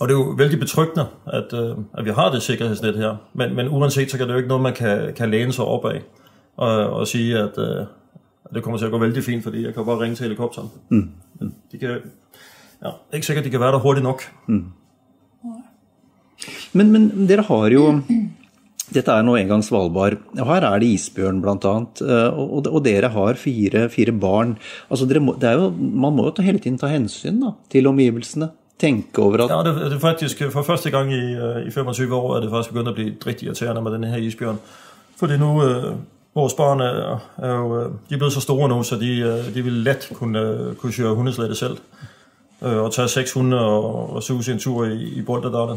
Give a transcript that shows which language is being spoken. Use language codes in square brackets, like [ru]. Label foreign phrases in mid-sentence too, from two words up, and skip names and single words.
[da] Og det er jo vældig betryggende, at vi har det sikkerhedsnet her. Men uanset, så kan det jo ikke noget, man kan læne sig op af og sige, at det kommer til at gå vældig fint, fordi jeg kan bare ringe til helikopteren. Men de kan, ikke sikkert, de kan være der hurtigt nok. [no] Men dere har jo... Dette er nå engang Svalbard, og her er det isbjørn blant annet, og dere har fire barn. Altså, man må jo hele tiden ta hensyn da, til omgivelsene, [da] tænke over at... Ja, det er faktisk for første gang i 25 år, at det faktisk begyndt at blive rigtig irriterende med den her isbjørn. Fordi nu, vores børn er jo, de er blevet så store nu, så de vil let kunne køre hundeslætte selv, og tage 6 hunde og suse en tur i Bolderdalen.